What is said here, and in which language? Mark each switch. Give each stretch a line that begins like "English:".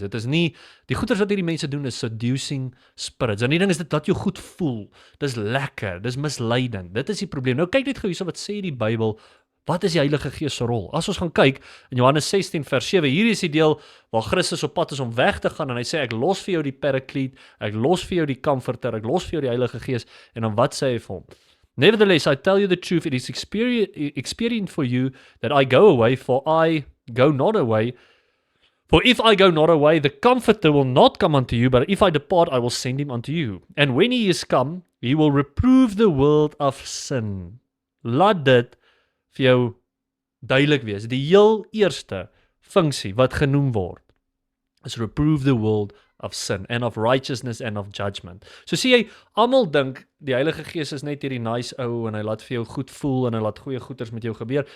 Afrikaans: Dit is nie, die goeders wat hierdie mense doen is seducing spirits, en die ding is dit laat jou goed voel, dis lekker, dis misleidend, dit is die probleem. Nou kyk net gou hierso wat sê die Bybel. Wat is die Heilige Gees se rol? As ons gaan kyk in Johannes 16 vers 7, hier is die deel waar Christus op pad is om weg te gaan en hy sê ek los vir jou die Parakleet, ek los vir jou die Comforter, ek los vir jou die Heilige Gees, en dan wat sê hy vir hom?
English: Nevertheless, I tell you the truth, it is expedient for you that I go away, for I go not away. For if I go not away, the Comforter will not come unto you, but if I depart, I will send him unto you. And when he is come, he will reprove the world of sin.
Afrikaans: Laat dit vir jou duidelik wees. Die heel eerste funksie wat genoem word is
English: reprove the world of sin and of righteousness and of judgment.
Afrikaans: So sê jy, almal dink die Heilige Gees is net hierdie nice ou en hy laat vir jou goed voel en hy laat goeie goeders met jou gebeur.